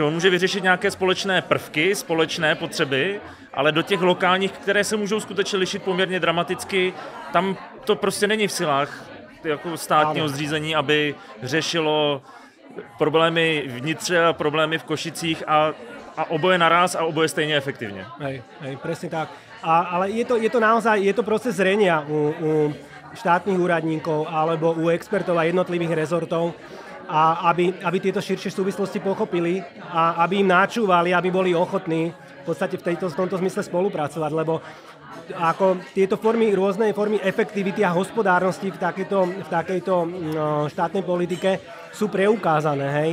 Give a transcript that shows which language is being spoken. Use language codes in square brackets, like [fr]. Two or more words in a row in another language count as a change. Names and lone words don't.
[cs] On může vyřešit nějaké společné prvky, společné potřeby, ale do těch lokálních, které se můžou skutečně lišit poměrně dramaticky, tam to prostě není v silách jako státního zřízení, aby řešilo problémy vnitře a problémy v Košicích a oboje naraz a oboje stejne efektívne. [sk] Hej, presne tak. Ale je to naozaj, je to proces zrenia u štátnych úradníkov alebo u expertov a jednotlivých rezortov, a aby tieto širšie súvislosti pochopili a aby im načúvali, aby boli ochotní v podstate v tomto zmysle spolupracovať, lebo ako tieto rôzne formy efektivity a hospodárnosti v takejto štátnej politike sú preukázané, hej.